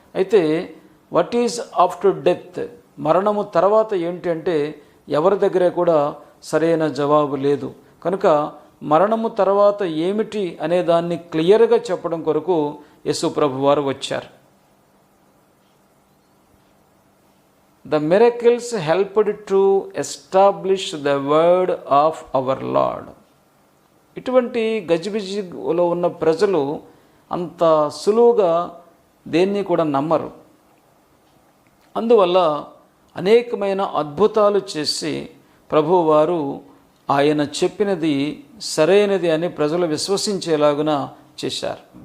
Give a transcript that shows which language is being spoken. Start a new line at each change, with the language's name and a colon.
Telugu: అయితే
English: what is after death,
Telugu: మరణము తర్వాత ఏంటి అంటే ఎవరి దగ్గర కూడా సరైన జవాబు లేదు. కనుక మరణము తర్వాత ఏమిటి అనే దాన్ని క్లియర్గా చెప్పడం కొరకు యేసు ప్రభువారు వచ్చారు.
English: The miracles helped to establish the word of our Lord.
Telugu: ఇటువంటి గజిబిజిలో ఉన్న ప్రజలు అంత సులువుగా దేన్ని కూడా నమ్మరు. అందువల్ల అనేకమైన అద్భుతాలు చేసి ప్రభువారు ఆయన చెప్పినది సరైనది అని ప్రజలు విశ్వసించేలాగున చేశారు.